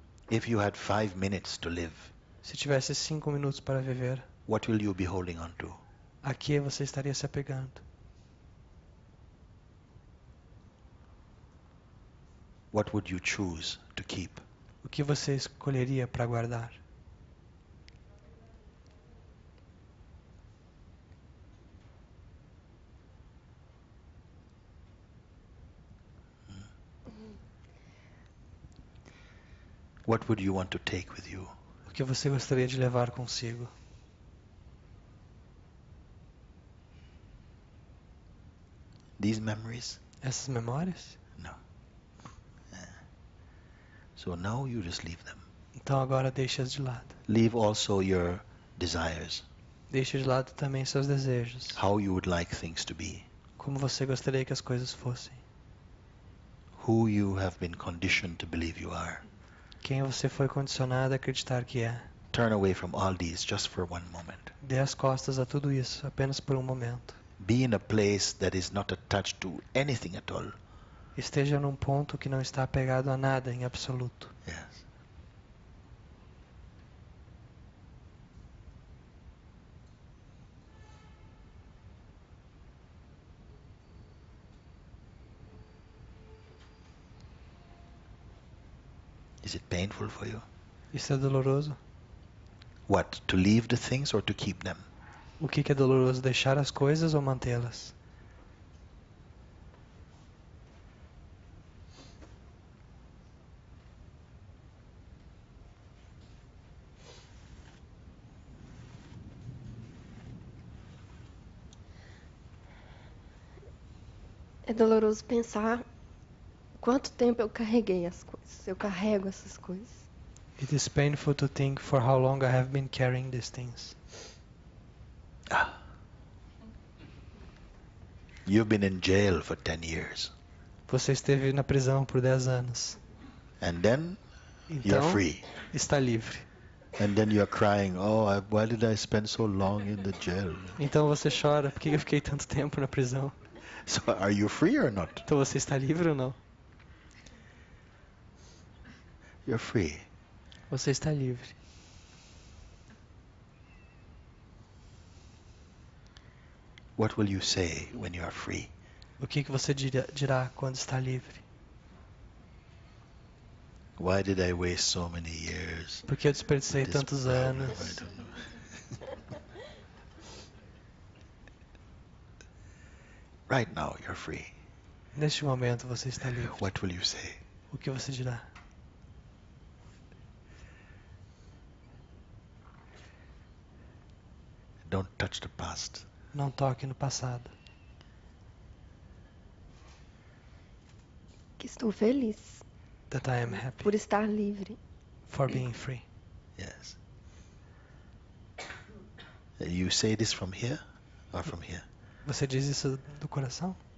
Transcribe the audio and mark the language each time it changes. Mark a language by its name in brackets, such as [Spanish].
[English] If you had 5 minutes to live, [Portuguese] Se tivesse 5 minutos para viver, [English] what will you be holding on to? [Portuguese] a que você estaria se apegando? [English] What would you choose to keep? [Portuguese] O que você escolheria para guardar? [English] What would you want to take with you? [Portuguese] O que você gostaria de levar consigo? [English] These memories? [Portuguese] Essas memórias? [English] No. So now you just leave them. [Portuguese] Então agora deixe-as de lado. [English] Leave also your desires, [Portuguese] Deixe de lado também seus desejos. [English] how you would like things to be, [Portuguese] Como você gostaria que as coisas fossem. [English] who you have been conditioned to believe you are. [Portuguese] Quem você foi condicionado a acreditar que é. [English] Turn away from all these just for one moment. [Portuguese] Dê as costas a tudo isso, apenas por um momento. [English] Be in a place that is not attached to anything at all. [Portuguese] Esteja num ponto que não está apegado a nada em absoluto. [English] Yes. Is it painful for you? [Portuguese] Isso é doloroso? [English] What? To leave the things or to keep them? [Portuguese] O que é doloroso? Deixar as coisas ou mantê-las? É doloroso pensar quanto tempo eu carreguei as coisas. Eu carrego essas coisas. [English] It is painful to think for how long I have been carrying these things. You've been in jail for 10 years. [Portuguese] Você esteve na prisão por 10 anos. [English] And then you're [Portuguese] Então, [English] free. [Portuguese] está livre. [English] And then you're crying, why did I spend so long in the jail? [Portuguese] Então você chora, por que eu fiquei tanto tempo na prisão? [English] So are you free or not? [Portuguese] Então você está livre ou não? [English] You're free. [Portuguese] Você está livre. [English] What will you say when you are free? [Portuguese] O que você dirá quando está livre? [English] Why did I waste so many years? [Portuguese] Por que eu desperdicei [English] This [Portuguese] tantos [English] problem, I [Portuguese] anos? [English] don't know. Right now, you're free. [Portuguese] Neste momento você está livre. [English] What will you say? [Portuguese] O que você dirá? [English] Don't touch the past. [Portuguese] Não toque no passado. Que estou feliz [English] That I am happy [Portuguese] por estar livre. [English] for being free. Yes. You say this from here or from here? [Portuguese] Você diz isso do coração?